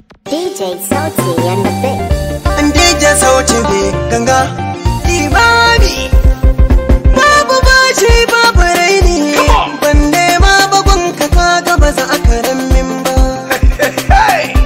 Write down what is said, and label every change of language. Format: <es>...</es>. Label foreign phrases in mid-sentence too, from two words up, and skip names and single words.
<en>D J Sauti and the Big.</en> <ha>D J Sauti ne ganga. Imami. Babu bashi, babu raini.</ha> <en>Come on.</en> <ha>Ban nema ba gun ka, ka ga ba za a karan min ba. Hey, hey, hey.</ha>